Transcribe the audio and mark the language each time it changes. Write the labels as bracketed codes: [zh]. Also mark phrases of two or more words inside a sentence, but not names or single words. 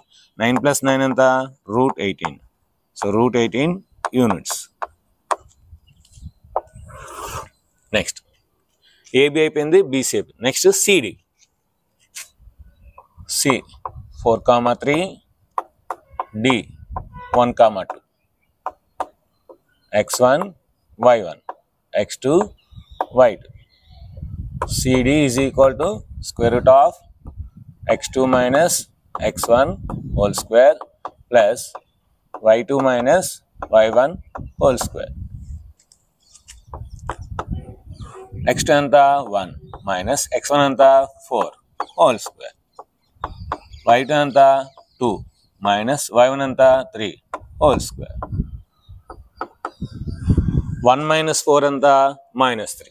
[te] 9 + 9 ఎంత? √18. సో √18 యూనిట్స్. నెక్స్ట్ ఏబి అయిపోయింది, బీసీ అయిపోయింది. నెక్స్ట్ సిడి. సి 4,3, డి 1,2, [en] x1, y1, x2, y2. CD is equal to square root of x2 minus x1 whole square plus y2 minus y1 whole square. x2 anta 1 minus x1 anta 4 whole square, y2 anta 2 minus y1 anta 3 whole square. 1 minus 4 anta -3.